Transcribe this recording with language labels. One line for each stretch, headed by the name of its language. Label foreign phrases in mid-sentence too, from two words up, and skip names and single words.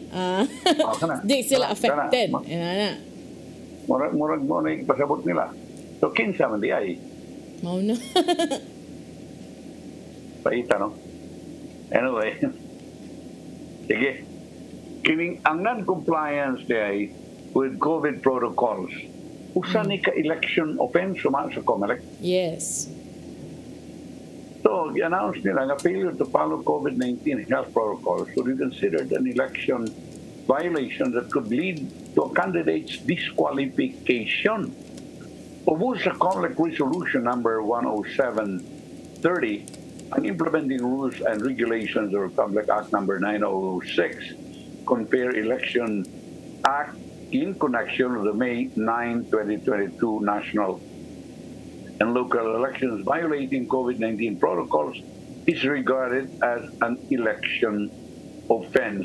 Cebuano: Di sila affected. Ana. Murag mo na pasabot nila. So kinsa man di ay. Mao na. Paita, no? Anyway, sige. Kining ang
English: non-compliance day with COVID protocols,
Cebuano: usa ni ka-
English: election offense
Cebuano: suma sa COMELEC?
English: Yes.
Cebuano: So, i-announce nila nga
English: failure to follow COVID-19 health protocols should be considered an election violation that could lead to a candidate's disqualification.
Cebuano: Ubus sa
English: COMELEC Resolution number 10730, ang implementing rules and regulations of Republic Act number 906 compare Election Act in connection with the May 9, 2022 national and local elections violating COVID-19 protocols is regarded as an election offense.